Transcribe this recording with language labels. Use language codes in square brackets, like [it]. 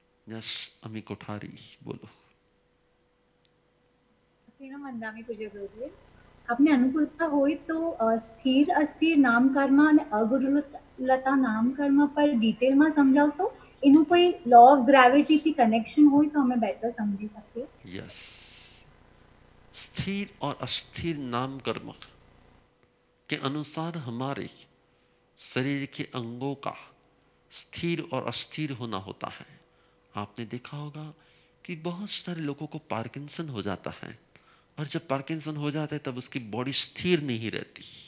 [hi] Yes, अमी कोठारी बोलो। अपने अनुकूलता होई तो स्थिर अस्थिर नाम कर्म [gu] અને અગુરુલતા નામ કર્મ પર ડિટેલમાં સમજાવશો? એનું કોઈ લો ઓફ ગ્રેવિટી થી કનેક્શન હોય તો અમે બેટર સમજી શકીએ। [hi] यस, स्थिर और अस्थिर नाम कर्म के अनुसार हमारे शरीर के अंगों का स्थिर और अस्थिर होना होता है। आपने देखा होगा कि बहुत सारे लोगों को पार्किंसन हो जाता है, और जब पार्किंसन हो जाता है तब उसकी बॉडी स्थिर नहीं रहती।